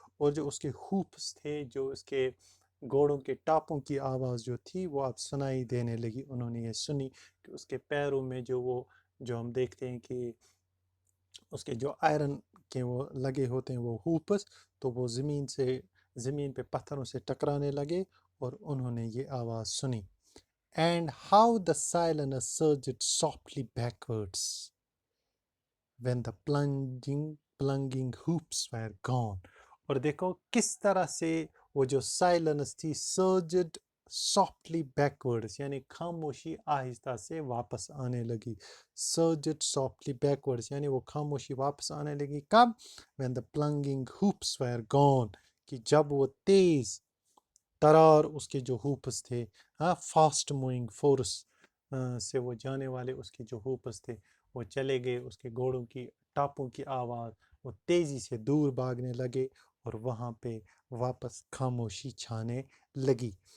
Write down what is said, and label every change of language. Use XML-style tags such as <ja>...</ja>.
<ur>اور جو اس کے ہوپس تھے، جو اس کے گھوڑوں کے ٹاپوں کی آواز جو تھی وہ اب سنائی دینے لگی. انہوں نے یہ سنی کہ اس کے پیروں میں جو ہم دیکھتے ہیں کہ اس کے جو آئرن کے وہ لگے ہوتے ہیں وہ ہوپس، تو وہ زمین پہ پتھروں سے ٹکرانے لگے اور انہوں نے یہ آواز سنی.</ur> <en>And how the silence surged softly backwards when the plunging hoops were gone.</en> <ur>اور دیکھو کس طرح سے وہ جو سائلنس تھی</ur> <en>surged softly backwards،</en> <ur>یعنی خاموشی آہستہ سے واپس آنے لگی.</ur> <en>surged softly backwards</en> <ur>یعنی وہ خاموشی واپس آنے لگی کب؟</ur> <en>when the plunging hoops were gone،</en> <ur>کہ جب وہ تیز ترار اس کے جو ہوپس تھے، فاسٹ موونگ فورس سے وہ جانے والے اس کے جو ہوپس تھے وہ چلے گئے، اس کے گھوڑوں کی ٹاپوں کی آواز، وہ تیزی سے دور بھاگنے لگے اور وہاں پہ واپس خاموشی چھانے لگی.</ur>